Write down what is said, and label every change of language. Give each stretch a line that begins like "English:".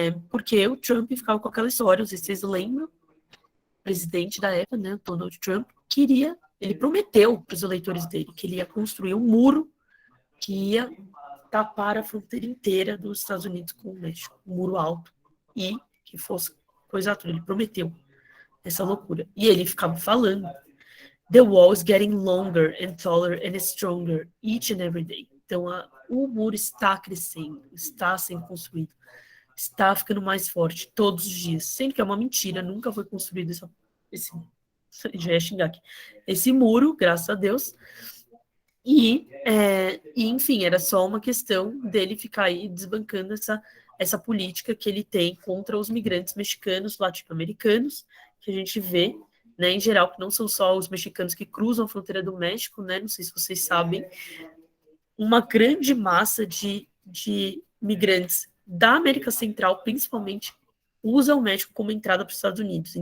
Portuguese: Porque o Trump ficava com aquela história, não sei se vocês lembram, o presidente da época, né, Donald Trump, ele prometeu para os eleitores dele que ele ia construir um muro que ia tapar a fronteira inteira dos Estados Unidos com o México, um muro alto, e que fosse coisa toda, ele prometeu essa loucura. E ele ficava falando,
English: the wall is getting longer and taller and stronger each and every day.
Portuguese: Então, o muro está crescendo, está sendo construído, está ficando mais forte todos os dias, sendo que é uma mentira, nunca foi construído já ia xingar aqui, esse muro, graças a Deus, e enfim, era só uma questão dele ficar aí desbancando essa política que ele tem contra os migrantes mexicanos, latino-americanos, que a gente vê, né, em geral, que não são só os mexicanos que cruzam a fronteira do México, né, não sei se vocês sabem, uma grande massa de migrantes da América Central, principalmente, usa o México como entrada para os Estados Unidos.